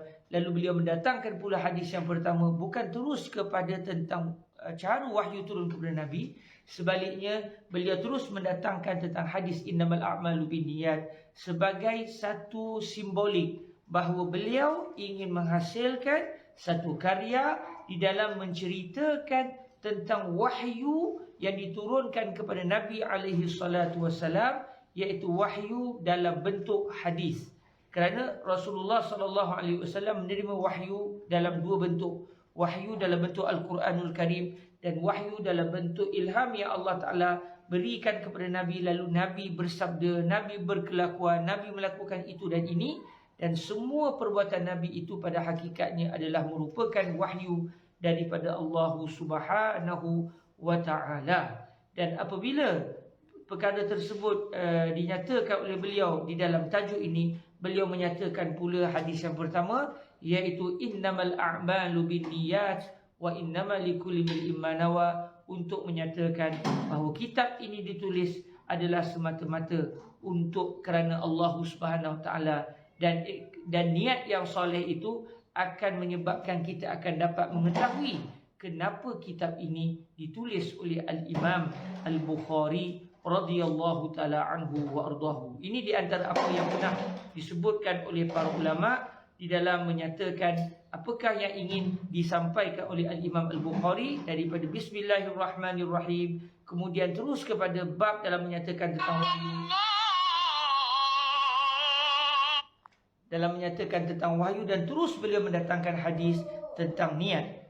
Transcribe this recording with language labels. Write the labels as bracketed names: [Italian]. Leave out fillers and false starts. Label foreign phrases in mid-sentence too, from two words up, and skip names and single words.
[Malay] Lalu beliau mendatangkan pula hadis yang pertama, bukan terus kepada tentang cara wahyu turun kepada Nabi, sebaliknya beliau terus mendatangkan tentang hadis [Arabic] إنما الأعمال بالنيات [Malay] sebagai satu simbolik bahawa beliau ingin menghasilkan satu karya di dalam menceritakan tentang wahyu yang diturunkan kepada Nabi [Arabic] عليه الصلاة والسلام, [Malay] iaitu wahyu dalam bentuk hadis. Kerana Rasulullah [Arabic] صلى الله عليه وسلم [Malay] menerima wahyu dalam dua bentuk. Wahyu dalam bentuk Al-Quranul Karim dan wahyu dalam bentuk ilham yang Allah Ta'ala berikan kepada Nabi. Lalu Nabi bersabda, Nabi berkelakuan, Nabi melakukan itu dan ini. Dan semua perbuatan Nabi itu pada hakikatnya adalah merupakan wahyu daripada Allah [Arabic] سبحانه وتعالى. [Malay] Dan apabila perkara tersebut dinyatakan oleh beliau di dalam tajuk ini, beliau menyatakan pula hadis yang pertama, iaitu [Arabic] إنما الأعمال بالنيات وإنما لكل امرئ ما نوى, [Malay] untuk menyatakan bahawa kitab ini ditulis adalah semata-mata untuk kerana Allah [Arabic] سبحانه وتعالى, [Malay] dan niat yang soleh itu akan menyebabkan kita akan dapat mengetahui kenapa kitab ini ditulis oleh Al-Imam Al-Bukhari [Arabic] رضي الله تعالى عنه وأرضاه. [Malay] Ini di antara apa yang pernah disebutkan oleh para ulama di dalam menyatakan apakah yang ingin disampaikan oleh Al-Imam Al-Bukhari daripada Bismillahirrahmanirrahim, kemudian terus kepada bab dalam menyatakan tentang wahyu, dan terus beliau mendatangkan hadis tentang niat.